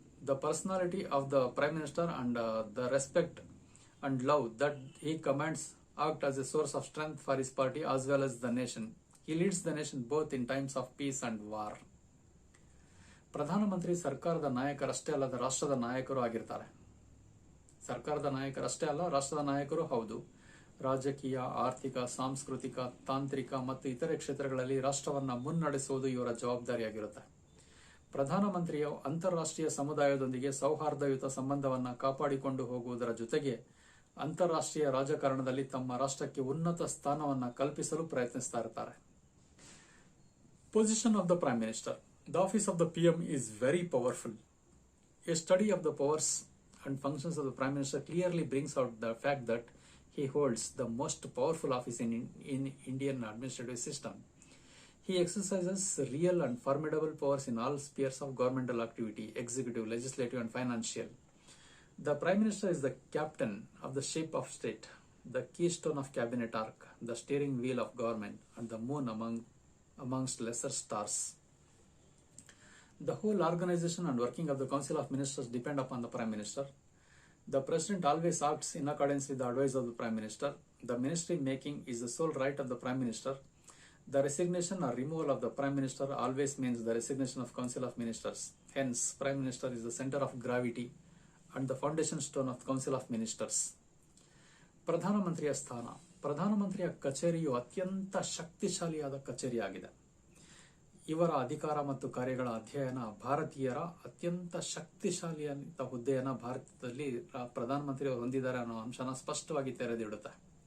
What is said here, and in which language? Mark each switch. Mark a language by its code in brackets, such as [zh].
[en] The personality of the Prime Minister and the respect and love that he commands act as a source of strength for his party as well as the nation. He leads the nation both in times of peace and war. [kn] ಪ್ರಧಾನಮಂತ್ರಿ ಸರ್ಕಾರದ ನಾಯಕರಷ್ಟೇ ಅಲ್ಲದ ರಾಷ್ಟ್ರದ ನಾಯಕರು ಆಗಿರ್ತಾರೆ. ಸರ್ಕಾರದ ನಾಯಕರಷ್ಟೇ ಅಲ್ಲ, ರಾಷ್ಟ್ರದ ನಾಯಕರು ಹೌದು. ರಾಜಕೀಯ, ಆರ್ಥಿಕ, ಸಾಂಸ್ಕೃತಿಕ, ತಾಂತ್ರಿಕ ಮತ್ತು ಇತರೆ ಕ್ಷೇತ್ರಗಳಲ್ಲಿ ರಾಷ್ಟ್ರವನ್ನ ಮುನ್ನಡೆಸುವುದು ಇವರ ಜವಾಬ್ದಾರಿಯಾಗಿರುತ್ತೆ. ಪ್ರಧಾನಮಂತ್ರಿಯು ಅಂತಾರಾಷ್ಟ್ರೀಯ ಸಮುದಾಯದೊಂದಿಗೆ ಸೌಹಾರ್ದಯುತ ಸಂಬಂಧವನ್ನ ಕಾಪಾಡಿಕೊಂಡು ಹೋಗುವುದರ ಜೊತೆಗೆ ಅಂತಾರಾಷ್ಟ್ರೀಯ ರಾಜಕಾರಣದಲ್ಲಿ ತಮ್ಮ ರಾಷ್ಟ್ರಕ್ಕೆ ಉನ್ನತ ಸ್ಥಾನವನ್ನ ಕಲ್ಪಿಸಲು ಪ್ರಯತ್ನಿಸ್ತಾ ಇರ್ತಾರೆ. [en] Position of the prime minister. The office of the PM is very powerful. A study of the powers and functions of the Prime Minister clearly brings out the fact that he holds the most powerful office in Indian administrative system. He exercises real and formidable powers in all spheres of governmental activity, executive, legislative and financial. The Prime Minister is the captain of the ship of state, the keystone of cabinet arc, the steering wheel of government and the moon amongst lesser stars. The whole organization and working of the Council of Ministers depend upon the Prime Minister. The President always acts in accordance with the advice of the Prime Minister. The ministry making is the sole right of the Prime Minister. The resignation or removal of the Prime Minister always means the resignation of Council of Ministers. Hence, Prime Minister is the center of gravity and the foundation stone of the Council of Ministers. [kn] ಪ್ರಧಾನಮಂತ್ರಿಯ ಸ್ಥಾನ. ಪ್ರಧಾನಮಂತ್ರಿಯ ಕಚೇರಿಯು ಅತ್ಯಂತ ಶಕ್ತಿಶಾಲಿಯಾದ ಕಚೇರಿಯಾಗಿದೆ. ಇವರ ಅಧಿಕಾರ ಮತ್ತು ಕಾರ್ಯಗಳ ಅಧ್ಯಯನ ಭಾರತೀಯರ ಅತ್ಯಂತ ಶಕ್ತಿಶಾಲಿಯಾದ ಹುದ್ದೆಯನ್ನ ಭಾರತದಲ್ಲಿ ಪ್ರಧಾನಮಂತ್ರಿ ಹೊಂದಿದ್ದಾರೆ ಅನ್ನೋ ಅಂಶನ ಸ್ಪಷ್ಟವಾಗಿ ತೆರೆದಿಡುತ್ತೆ.